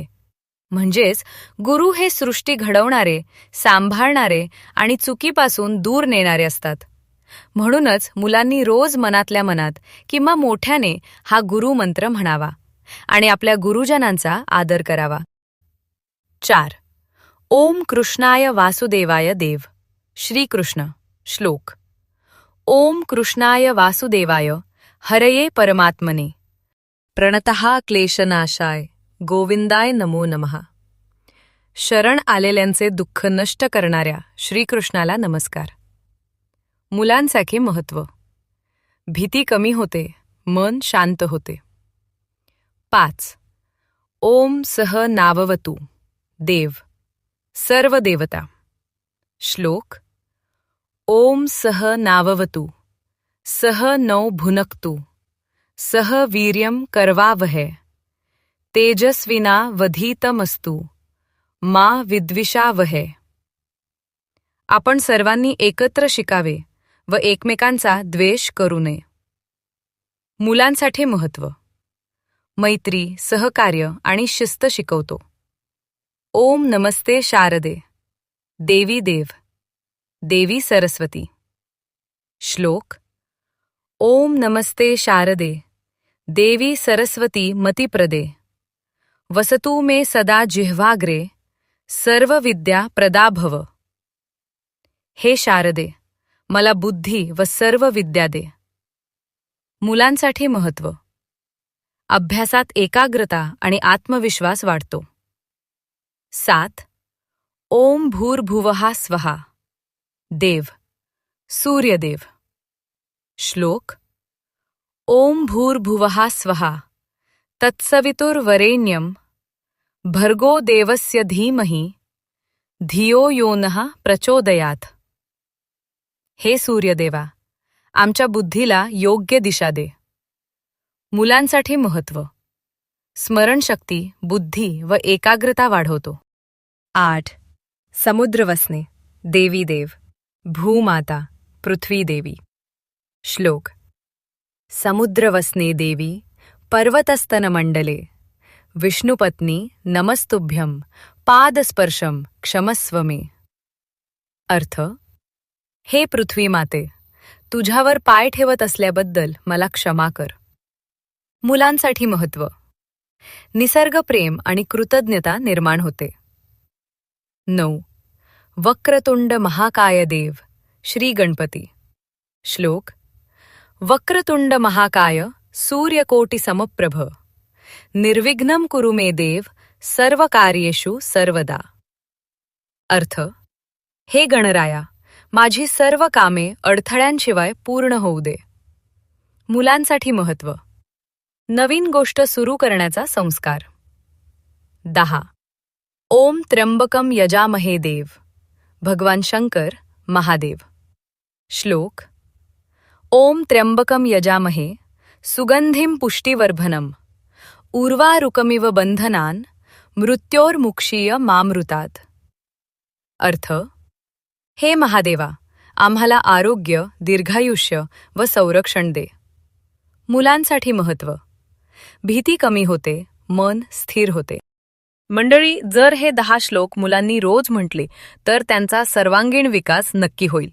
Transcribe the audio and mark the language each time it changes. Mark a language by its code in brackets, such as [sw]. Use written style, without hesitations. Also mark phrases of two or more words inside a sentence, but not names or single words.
[mr] म्हणजेच गुरु हे सृष्टी घडवणारे, सांभाळणारे आणि चुकीपासून दूर नेणारे असतात. म्हणूनच मुलांनी रोज मनातल्या मनात किंवा मोठ्याने हा गुरुमंत्र म्हणावा आणि आपल्या गुरुजनांचा आदर करावा. 4. [sa] ओम कृष्णाय वासुदेवाय देव. [mr] श्रीकृष्ण श्लोक. [sa] ओम कृष्णाय वासुदेवाय हरये परमात्मने प्रणतः क्लेशनाशाय गोविंदाय नमो नमः. [mr] शरण आलेल्यांचे दुःख नष्ट करणाऱ्या श्रीकृष्णाला नमस्कार. मुलांसाठी महत्त्व: भीती कमी होते, मन शांत होते. 5. [sa] ओम सह नाववतु [mr] देव सर्व देवता. श्लोक. [sa] ओम सह नाववतु सह नौ भुनक्तु सह वीर्यं करवावहै तेजस्विना वधीतमस्तु मा विद्विषावहै. [mr] आपण सर्वांनी एकत्र शिकावे व एकमेकांचा द्वेष करू नये. मुलांसाठी महत्त्व: मैत्री, सहकार्य आणि शिस्त शिकवतो. [sa] ओम नमस्ते शारदे देवी [mr] देव देवी सरस्वती. श्लोक. [sa] ओम नमस्ते शारदे देवी सरस्वती मतिप्रदे वसतु मे सदा जिह्वाग्रे सर्व विद्या प्रदा भव. [mr] हे शारदे, मला बुद्धी व सर्व विद्या दे. मुलांसाठी महत्त्व: अभ्यासात एकाग्रता आणि आत्मविश्वास वाढतो. 7. [sa] ओम भूर्भुवः स्वः देव सूर्यदेव. [mr] श्लोक. [sa] ओम भूर्भुवः स्वः तत्सवितुर्वरेण्यं भर्गो देवस्य धीमहि धियो यो नः प्रचोदयात्. [mr] हे सूर्यदेवा, आमच्या बुद्धीला योग्य दिशा दे. मुलांसाठी महत्त्व. स्मरणशक्ती, बुद्धी व एकाग्रता वाढवतो. 8. [sa] समुद्र वसने, [mr] देवी देव, भूमाता, पृथ्वी देवी. श्लोक. [sa] समुद्र वसने देवी, पर्वतस्तनमंडले, विष्णुपत्नी नमस्तुभ्यं, पादस्पर्शम क्षमस्व मे. [mr] अर्थ. हे पृथ्वी माते, तुझ्यावर पाय ठेवत असल्याबद्दल मला क्षमा कर. मुलांसाठी महत्त्व. निसर्गप्रेम आणि कृतज्ञता निर्माण होते. 9. [sa] वक्रतुंड महाकाय [mr] देव, श्री गणपती. श्लोक. [sa] वक्रतुंड महाकाय, सूर्यकोटि समप्रभ, निर्विघ्नं कुरु मे देव, सर्व कार्येषु सर्वदा. [mr] अर्थ. हे गणराया, माझी सर्व कामे अडथळ्यांशिवाय पूर्ण होऊ दे. मुलांसाठी महत्त्व. नवीन गोष्ट सुरू करण्याचा संस्कार. 10. [sa] ओम त्र्यंबकम यजामहे [mr] देव, भगवान शंकर, महादेव. श्लोक. [sa] ओम त्र्यंबकम यजामहे, सुगंधिं पुष्टिवर्धनम, उर्वारुकमिव बंधनान, मृत्योर्मुक्षीय मामृतात्. [mr] अर्थ. हे महादेवा, आम्हाला आरोग्य, दीर्घायुष्य व संरक्षण दे. मुलांसाठी महत्त्व. भीती कमी होते, मन स्थिर होते. मंडळी, जर हे 10 श्लोक मुलांनी रोज म्हटले तर त्यांचा सर्वांगीण विकास नक्की होईल.